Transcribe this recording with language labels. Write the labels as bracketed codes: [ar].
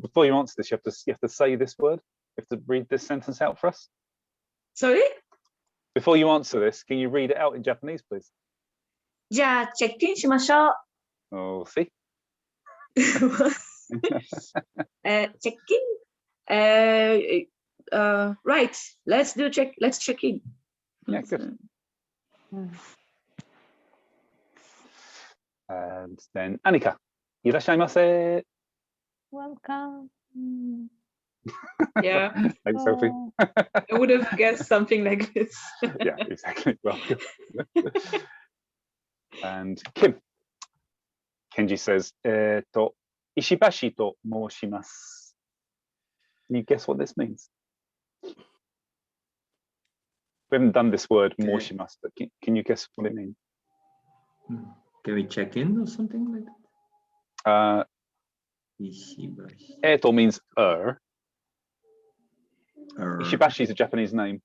[en] Before you answer this, you have to say this word. You have to read this sentence out for us. Sorry? Before you answer this, can you read it out in Japanese, please? [ja] じゃあ、チェックインしましょう. [en] Oh, see? チェックイン?Right. Let's check in. Yeah, good. And then Anika, [ja] いらっしゃいませ. [en] Welcome. Yeah. Thanks, Sophie. I would have guessed something like this. Yeah, exactly. Welcome. And Kim. Kenji says, [ja] 石橋と申します. [en] Can you guess what this means? We haven't done this word, 申します, but can you guess what it means? Can we check in or something like that? Eto means Ishibashi is a Japanese name.